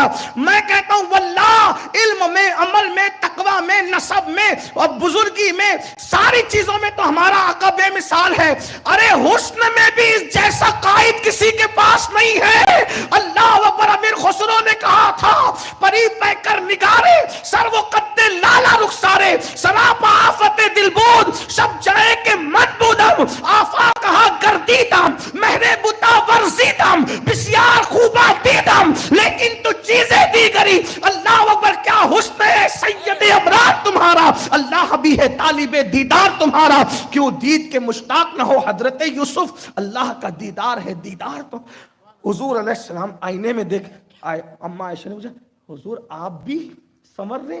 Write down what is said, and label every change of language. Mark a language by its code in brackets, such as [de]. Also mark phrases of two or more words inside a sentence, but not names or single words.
[ur] میں کہتا ہوں واللہ علم میں، عمل میں، تقوی میں، نسب میں اور بزرگی میں، ساری چیزوں میں تو ہمارا آقا بے مثال ہے۔ ارے حسن میں بھی اس جیسا قائد کسی کے پاس نہیں ہے۔ [ar] اللہ اکبر، [ur] امیر خسرو نے کہا تھا [fa] پری پہ کر نگارے سر و قد لالا رخسارے، سراپا آفت دل بود شب جائے کے من بودم، آفا کہا گردیدم مہرے بتا ورزیدم، بسیار خوبہ دیدم لیکن تو چیزیں دیگری۔ [ar] اللہ اکبر، [ur] کیا حسن ہے سید ابرار تمہارا، اللہ بھی ہے طالب دیدار تمہارا۔ کیوں دید کے مشتاق نہ ہو حضرت یوسف، اللہ کا دیدار ہے، دیدار تو حضور [ar] علیہ السلام [ur] آئینے میں دیکھ، اما عائشہ نے پوچھا حضور آپ بھی سنور رہے؟